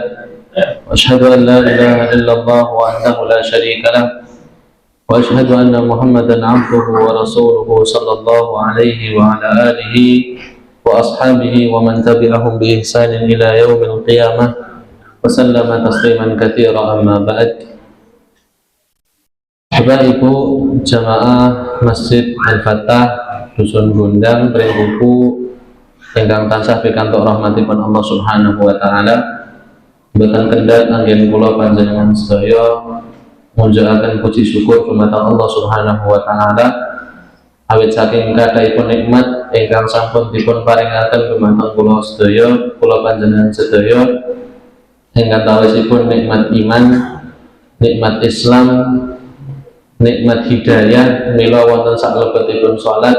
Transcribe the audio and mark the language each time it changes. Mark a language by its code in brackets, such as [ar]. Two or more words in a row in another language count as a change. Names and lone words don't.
[ar] وأشهد أن لا إله إلا الله وحده لا شريك له وأشهد أن محمدا عبده ورسوله صلى الله عليه وعلى آله وأصحابه ومن تبعهم بإحسان إلى يوم القيامة وسلم تسليما كثيرا أما بعد. [jv] Bapak Ibu jamaah Masjid Al-Fatah Dusun Gondang Trengkuku ingkang tansah pikantuk rahmatipun [ar] الله سبحانه وتعالى, [jv] mboten kendhat anggen kula panjenengan sedaya munjulaken puji syukur dumateng [ar] الله سبحانه وتعالى [jv] awit saking kathahipun nikmat ingkang sampun dipun paringaken dumateng kula sedaya, kula panjenengan sedaya, ingkang tawisipun nikmat iman, nikmat Islam, nikmat hidayah mila wonten salebetipun salat.